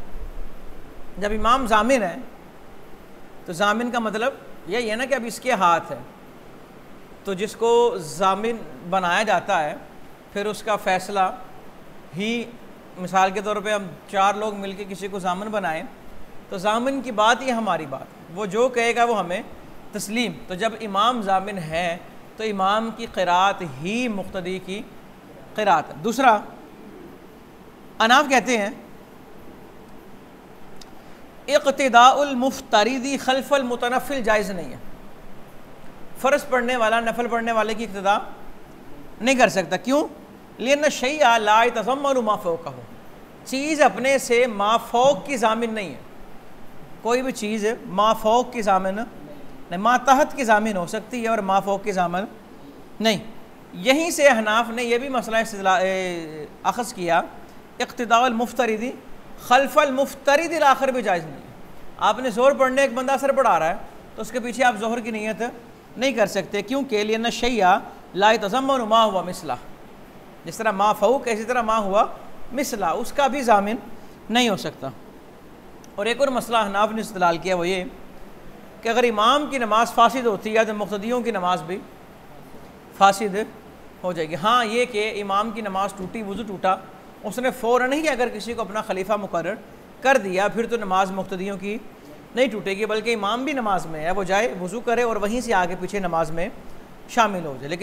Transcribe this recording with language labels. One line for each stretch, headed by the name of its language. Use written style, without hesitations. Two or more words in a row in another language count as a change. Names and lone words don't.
Hindi: जब इमाम ज़ामिन है तो ज़ामिन का मतलब यही है ना कि अब इसके हाथ है, तो जिसको ज़ामिन बनाया जाता है फिर उसका फ़ैसला ही, मिसाल के तौर पे हम 4 लोग मिलकर किसी को ज़ामिन बनाएं तो ज़ामिन की बात ही हमारी बात, वो जो कहेगा वो हमें तस्लीम। तो जब इमाम ज़ामिन है तो इमाम की क़िराअत ही मुक़्तदी की क़िराअत है। दूसरा, अहनाफ कहते हैं
Arabic: اقتداء المفترض خلف المتنفل
Hindi: जायज़ नहीं है। फ़र्ज़ पढ़ने वाला नफल पढ़ने वाले की इक़्तिदा नहीं कर सकता। क्यों?
Arabic: لأن الشيء لا يتضمن ما فوقه,
Hindi: चीज़ अपने से मा फ़ौक़ की ज़ामिन नहीं है। कोई भी चीज़ मा फ़ौक़ की ज़ामिन नहीं, मा तहत की ज़ामिन हो सकती है और मा फ़ौक़ की ज़ामिन नहीं। यहीं से अहनाफ ने यह भी मसला अख़ज़ किया
Arabic: اقتداء المفترض خلف المفترض الآخر
Hindi: भी जायज़ नहीं है। आपने ज़ोहर पढ़ने, एक बंदा असर पढ़ा रहा है तो उसके पीछे आप ज़ोहर की नीयत नहीं कर सकते।
Arabic: क्योंकि لأن الشيء لا يتضمن ما هو مثله,
Hindi: जिस तरह मा फ़ौक़ इसी तरह
Arabic: ما هو مثله,
Hindi: उसका भी ज़ामिन नहीं हो सकता। और एक और मसला अहनाफ ने इस्तेलाल किया वो ये कि अगर इमाम की नमाज़ फासिद होती है तो मुक़्तदियों की नमाज़ भी फासिद हो जाएगी। हाँ, ये कि इमाम की नमाज़ टूटी, वज़ू टूटा, उसने फ़ौरन ही अगर किसी को अपना खलीफा मुकर्रर कर दिया फिर तो नमाज़ मुक़्तदियों की नहीं टूटेगी, बल्कि इमाम भी नमाज में है, वो जाए वज़ू करे और वहीं से आगे पीछे नमाज में शामिल हो जाए।